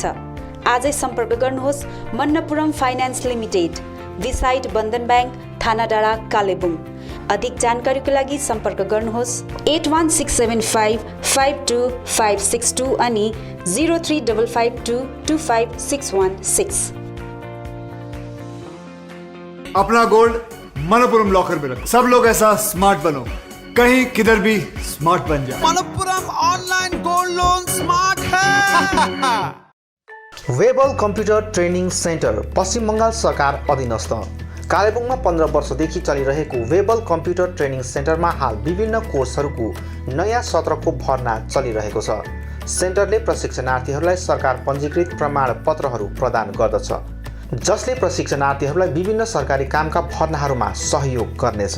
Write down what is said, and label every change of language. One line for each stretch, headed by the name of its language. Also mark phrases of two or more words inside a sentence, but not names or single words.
Nepali: आजै सम्पर्क गर्नुहोस् मन्नपुरम फाइनेन्स लिमिटेड, बिसाइड बन्धन ब्याङ्क, थाना डाँडा, कालेबुङ। अधिक जानकारीको लागि सम्पर्क गर्नुहोस् 8167552562 अनि 0355225616।
Hindi: अपना गोल्ड मनपुरम लॉकर में रखो। सब लोग ऐसा स्मार्ट बनो, कहीं किधर भी स्मार्ट बन जाए। मनपुरम ऑनलाइन गोल्ड लोन स्मार्ट है।
Nepali: वेबल कम्प्युटर ट्रेनिङ सेन्टर पश्चिम बङ्गाल सरकार अधीनस्थ कालेबुङमा 15 वर्षदेखि चलिरहेको वेबल कम्प्युटर ट्रेनिङ सेन्टरमा हाल विभिन्न कोर्सहरूको नयाँ सत्रको भर्ना चलिरहेको छ। सेन्टरले प्रशिक्षणार्थीहरूलाई सरकार पञ्जीकृत प्रमाणपत्रहरू प्रदान गर्दछ, जसले प्रशिक्षणार्थीहरूलाई विभिन्न सरकारी कामका भर्नाहरूमा सहयोग गर्नेछ।